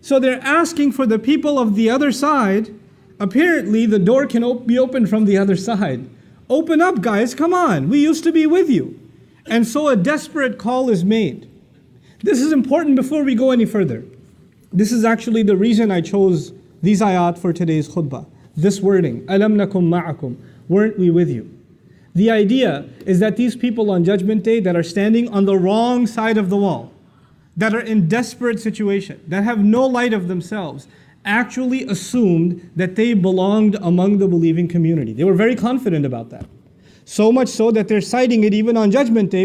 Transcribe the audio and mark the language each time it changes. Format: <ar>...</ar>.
<en>So they're asking for the people of the other side. Apparently the door can be opened from the other side. Open up, guys, come on, we used to be with you. And so a desperate call is made. This is important before we go any further. This is actually the reason I chose these ayat for today's khutbah. This wording,</en> <ar>أَلَمْ نَكُمْ مَعَكُمْ.</ar> <en>Weren't we with you? The idea is that these people on Judgment Day that are standing on the wrong side of the wall, that are in desperate situation, that have no light of themselves, actually assumed that they belonged among the believing community. They were very confident about that. So much so that they're citing it even on Judgment Day.</en>